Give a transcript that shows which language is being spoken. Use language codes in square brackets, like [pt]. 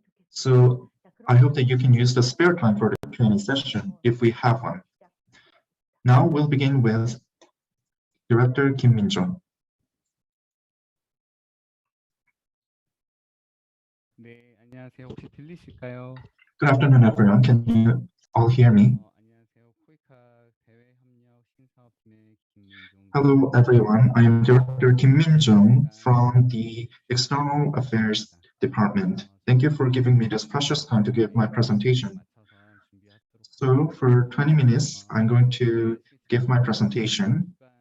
[en] So I hope that you can use the spare time for the Q&A session if we have one. Now we'll begin with Director Kim Min-jung. [ko] 네, 안녕하세요. 혹시 들리실까요? [en] Good afternoon, everyone. Can you all hear me? [ko] 안녕하세요. 코이카 대외 협력 신사업팀의 김민종. [en] Hello, everyone. I am Director Kim Min-jung from the External Affairs Department. Thank you for giving me this precious time to give my presentation. So for 20 minutes, I'm going to give my presentation.